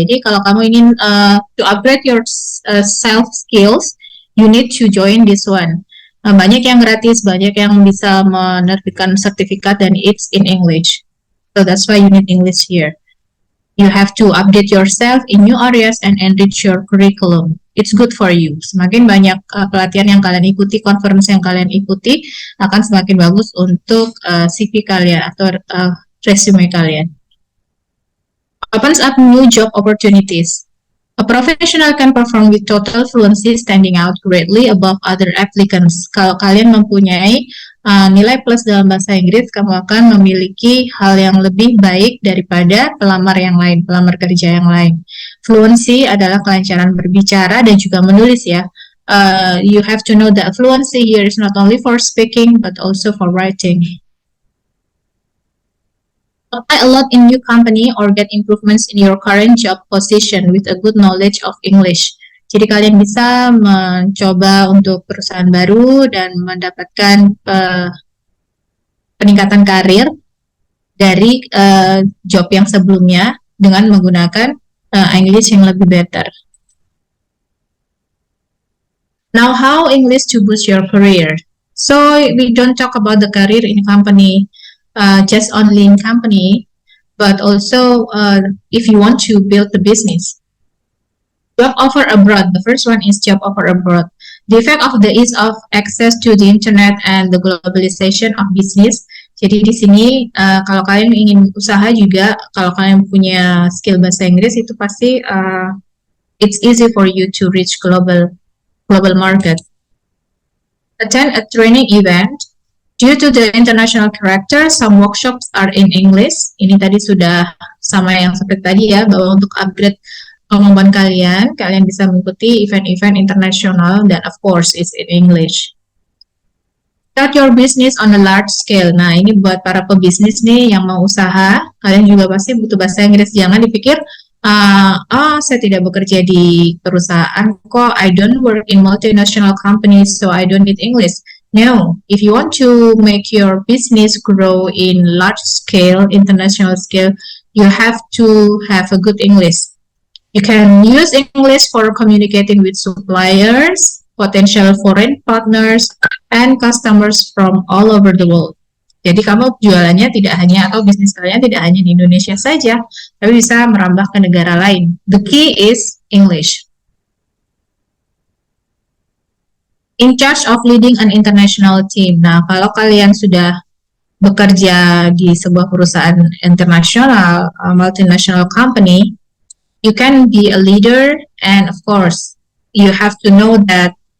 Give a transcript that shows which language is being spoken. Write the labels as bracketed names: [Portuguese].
[Indonesian] Jadi kalau kamu ingin [English] to upgrade your self skills, you need to join this one. [Indonesian] Banyak yang gratis, banyak yang bisa menerbitkan sertifikat, dan [English] it's in English. So that's why you need English here. You have to update yourself in new areas and enrich your curriculum. It's good for you. [Indonesian] Semakin banyak pelatihan yang kalian ikuti, conference yang kalian ikuti, akan semakin bagus untuk CV kalian atau resume kalian. [English] Opens up new job opportunities. A professional can perform with total fluency, standing out greatly above other applicants. [Indonesian] Kalau kalian mempunyai nilai plus dalam bahasa Inggris, kamu akan memiliki hal yang lebih baik daripada pelamar yang lain, pelamar kerja yang lain. Fluency adalah kelancaran berbicara dan juga menulis ya. [English] You have to know that fluency here is not only for speaking but also for writing. Apply a lot in new company or get improvements in your current job position with a good knowledge of English. [Indonesian] Jadi kalian bisa mencoba untuk perusahaan baru dan mendapatkan peningkatan karir dari job yang sebelumnya dengan menggunakan English yang lebih better. [English] Now, how English to boost your career? So we don't talk about the career in company, just only in company, but also if you want to build the business. Job offer abroad. The first one is job offer abroad. The effect of the ease of access to the internet and the globalization of business. [Indonesian] Jadi di sini kalau kalian ingin usaha juga, kalau kalian punya skill bahasa Inggris itu pasti [English] it's easy for you to reach global market. Attend a training event. Due to the international character, some workshops are in English. [Indonesian] Ini tadi sudah sama yang seperti tadi ya, bahwa untuk upgrade kemampuan kalian bisa mengikuti event-event internasional dan [English] of course it's in English. Start your business on a large scale. [Indonesian] Nah, ini buat para pebisnis nih yang mau usaha, kalian juga pasti butuh bahasa Inggris. Jangan dipikir, saya tidak bekerja di perusahaan kok, [English] I don't work in multinational companies, so I don't need English. No, if you want to make your business grow in large scale, international scale, you have to have a good English. You can use English for communicating with suppliers, potential foreign partners, and customers from all over the world. [Indonesian] Jadi kamu jualannya tidak hanya, atau bisnis kalian tidak hanya di Indonesia saja, tapi bisa merambah ke negara lain. [English] The key is English. In charge of leading an international team. [Indonesian] Nah, kalau kalian sudah bekerja di sebuah perusahaan internasional, [English] multinational company, you can be a leader, and of course, you have to know that